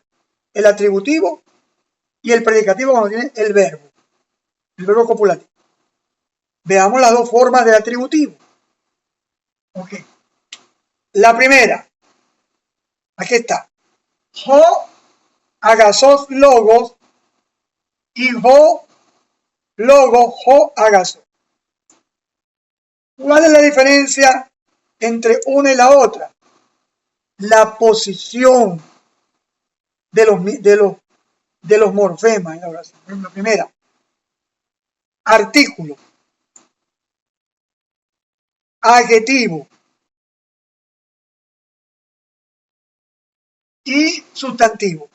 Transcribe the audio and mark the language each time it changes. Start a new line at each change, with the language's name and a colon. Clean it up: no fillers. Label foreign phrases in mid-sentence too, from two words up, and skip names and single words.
Spanish: El atributivo y el predicativo cuando tiene el verbo copulativo. Veamos las dos formas de atributivo. Ok. La primera, aquí está.
Greek: ὁ ἀγαθὸς λόγος y ὁ λόγος ὁ ἀγαθός.
Spanish: ¿Cuál es la diferencia entre una y la otra? La posición de los morfemas en la oración. La primera, artículo, adjetivo y sustantivo.